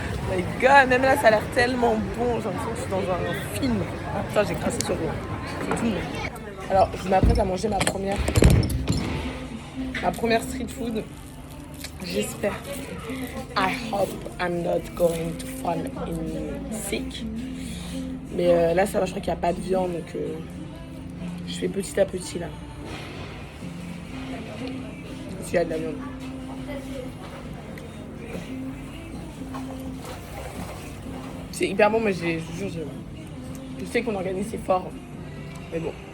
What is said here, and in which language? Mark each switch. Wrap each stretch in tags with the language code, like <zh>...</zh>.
<fr>My God, même là, ça a l'air tellement bon. J'ai l'impression que je suis dans un film. Putain, j'ai crassé sur tout le monde. Alors, je m'apprête à manger ma première street food. J'espère.</fr> <en>I hope I'm not going to fall in sick.</en> <fr>Mais là, ça va, je crois qu'il n'y a pas de viande. Donc, je fais petit à petit, là. S'il y a de la viande. C'est hyper bon, mais je vous jure, je sais qu'on organise, c'est fort. Mais bon.</fr>